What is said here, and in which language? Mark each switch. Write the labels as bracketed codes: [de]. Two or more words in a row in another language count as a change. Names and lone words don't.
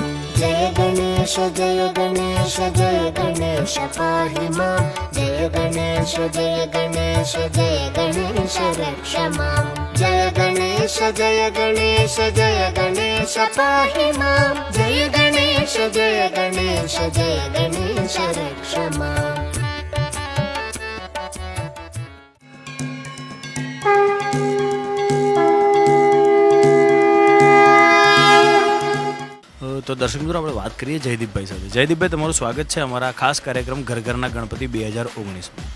[sa] जय गणेश पाहि मां जय गणेश रक्ष मां जय गणेश पाहि मां जय गणेश रक्ष मां [gu] તો દર્શક મિત્રો આપણે વાત કરીએ જયદીપભાઈ સાથે. જયદીપભાઈ, તમારું સ્વાગત છે અમારા ખાસ કાર્યક્રમ ઘર ઘરના ગણપતિ 2019માં.